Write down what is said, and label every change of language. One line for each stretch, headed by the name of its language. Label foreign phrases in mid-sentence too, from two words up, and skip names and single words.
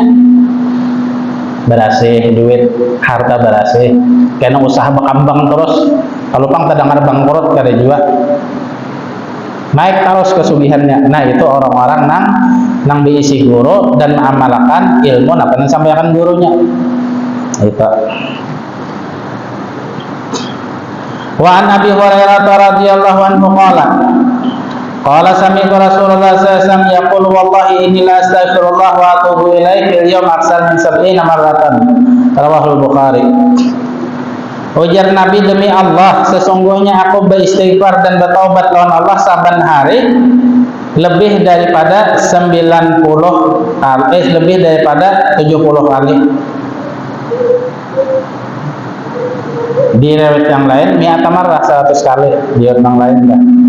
Banjar: Berasih duit harta berasih, karena usaha berkembang terus. Kalau pang terdengar bangkrut kada juga, naik terus kesugihannya. Nah itu orang-orang nang diisi guru dan mengamalkan ilmu apa yang disampaikan gurunya. Itu.
Arabic: وعن أبي هريرة رضي الله عنه قال سمعت رسول الله صلى الله عليه وسلم يقول والله إني لأستغفر الله وأتوب إليه في اليوم أكثر من 70 مرة. رواه البخاري.
Banjar: Ujar Nabi, demi Allah sesungguhnya aku beristighfar dan bertaubat lawan Allah saban hari lebih daripada 90 kali, lebih daripada 70 kali. Di riwayat yang lain
Arabic: مائة مرة
Banjar: 100 kali, di yang lain enggak.